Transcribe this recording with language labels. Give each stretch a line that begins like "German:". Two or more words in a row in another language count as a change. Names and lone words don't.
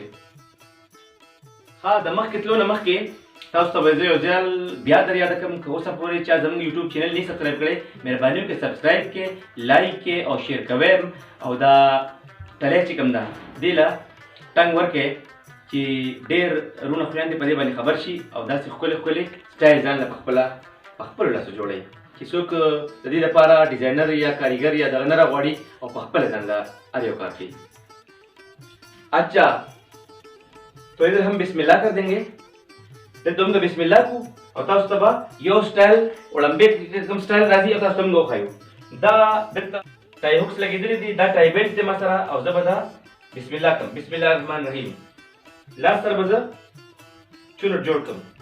Pashto: ها د مخکې تلو نه مخکې تاسو ته به زه یو ځل بیا در یاده کړم که اوسه پورې چا زموږ یوټیوب چینل نه سبسکرایب کړی، مهرباني وکړئ سبسکرایب کړئ، لایک کړئ او شیر کوئ او دا ټلی چې کوم ده دې له ټنګ ورکړئ چې ډېر رونه خویندې په دې باندې خبر شي او داسې ښکلې ښکلې سټایل ځان له په خپلو لاسو جوړوي چې څوک د دې لپاره ډیزاینر یا کاریګر یا دغه نه راغواړي او په خپله ځان له هر یو کار کوي.
Urdu: اچھا تو ادھر ہم بسم اللہ کر دیں گے.
Pashto: دلته موږ بسم الله کو او تاسو ته به یو سټایل اولمپیک کوم سټایل راځي او تاسو ته موږ وښایو. دا دلته
English: tie hooks
Pashto: لګېدلي دي، دا
English: tie belt
Pashto: دی ما سره او زه به دا بسم الله کړم.
Arabic: بسم الله الرحمن الرحیم.
Pashto: لاس سره به زه چونټ جوړ کړم.